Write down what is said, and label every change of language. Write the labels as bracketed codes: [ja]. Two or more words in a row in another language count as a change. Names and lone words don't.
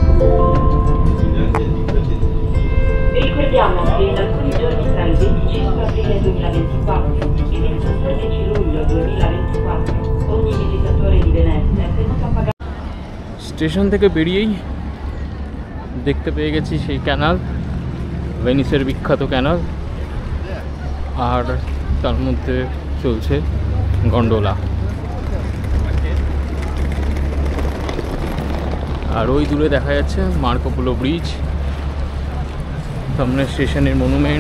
[it] Ricordiamo che in alcuni giorni tra il 25 aprile 2024 e il 14 luglio 2024 ogni visitatore di Venezia è tenuto a pagare। [bn] স্টেশন থেকে বেরিয়েই দেখতে পেয়ে গেছি সেই ক্যানাল, ভেনিসের বিখ্যাত ক্যানাল। আর তার মধ্যে চলছে গন্ডোলা। আর ওই দূরে দেখা যাচ্ছে মার্কো পোলো ব্রিজ, সামনে স্টেশনের মনুমেন্ট।